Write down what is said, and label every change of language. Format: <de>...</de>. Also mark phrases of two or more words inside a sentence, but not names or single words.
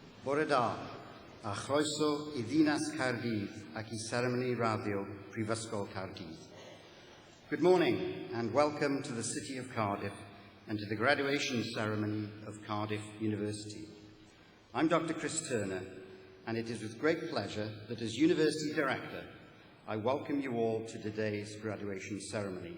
<cy>Bore da, a chroeso I ddinas Caerdydd ac I seremoni radio Prifysgol Caerdydd.</cy> <en>Good morning and welcome to the City of Cardiff and to the graduation ceremony of Cardiff University. I'm Dr. Chris Turner, and it is with great pleasure that as University Director, I welcome you all to today's graduation ceremony.</en>